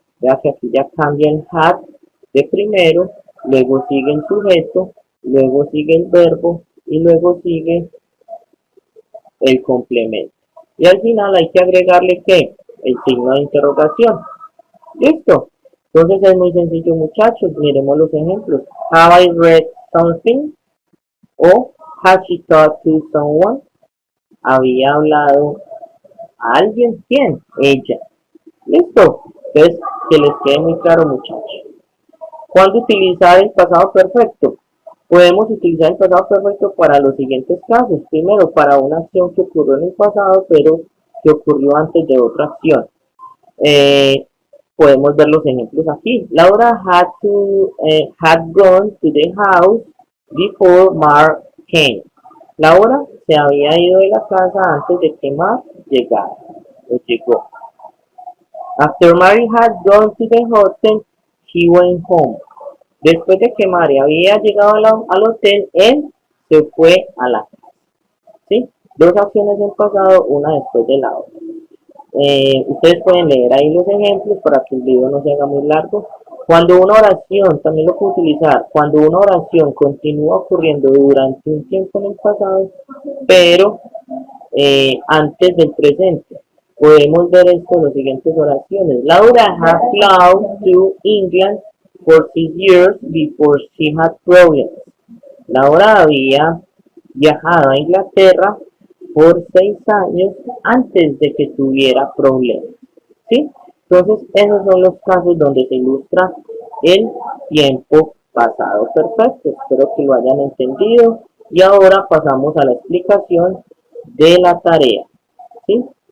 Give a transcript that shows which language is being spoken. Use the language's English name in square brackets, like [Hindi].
[Spanish] Vea que aquí ya cambia el had de primero, luego sigue el sujeto, luego sigue el verbo y luego sigue el complemento. Y al final hay que agregarle ¿qué? El signo de interrogación. ¿Listo? Entonces es muy sencillo, muchachos. Miremos los ejemplos. [English] Have I read something? O has she talked to someone? [Spanish] Había hablado a alguien. ¿Quién? Ella. ¿Listo? Entonces, que les quede muy claro, muchachos. ¿Cuándo utilizar el pasado perfecto? Podemos utilizar el pasado perfecto para los siguientes casos. Primero, para una acción que ocurrió en el pasado, pero que ocurrió antes de otra acción. Podemos ver los ejemplos aquí. [English] Laura had gone to the house before Mark came. [Spanish] Laura se había ido de la casa antes de que Mark llegara o llegó. [English] After Mary had gone to the hotel, she went home. [Spanish] Después de que María había llegado al hotel, él se fue a la casa. ¿Sí? Dos acciones en pasado, una después de la otra. Ustedes pueden leer ahí los ejemplos para que el video no se haga muy largo. Cuando una oración, también lo puedo utilizar, cuando una oración continúa ocurriendo durante un tiempo en el pasado, pero antes del presente. Podemos ver esto en las siguientes oraciones. [English] Laura had flown to England for 6 years before she had problems. [Spanish] Laura había viajado a Inglaterra por 6 años antes de que tuviera problemas. ¿Sí? Entonces, esos son los casos donde se ilustra el tiempo pasado perfecto. Espero que lo hayan entendido. Y ahora pasamos a la explicación de la tarea. ¿Sí?